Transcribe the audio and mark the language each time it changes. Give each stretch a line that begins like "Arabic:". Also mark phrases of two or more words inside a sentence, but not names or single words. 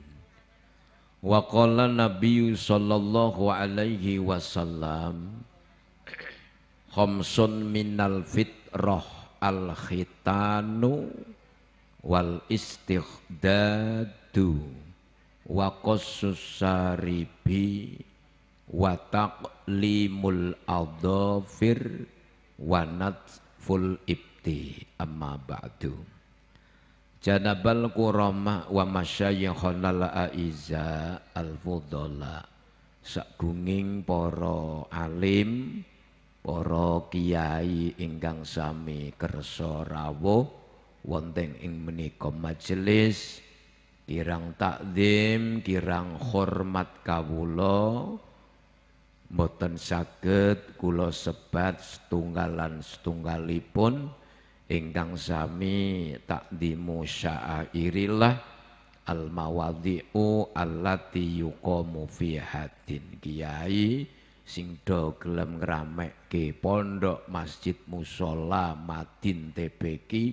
Arabic: وقال النبي صلى الله عليه وسلم خمس من الفطرة الختان والاستحداد وقص الشارب وتقليم الأظافر ونتف الإبط. أما بعد. جناب الكرماء ومشايخنا الأعزاء الفضلاء,
Javanese: sagunging para alim, para kiai ingkang sami kersa rawuh wonten ing menika majelis, kirang takzim, kirang hormat kawula mboten saged kula sebat setunggalan setunggalipun ingkang sami
Arabic: تعظيم شعائر الله المواضع التي يقام في هذا,
Javanese: kiai sing do gelem ngramekke pondok masjid musala Madin TBK.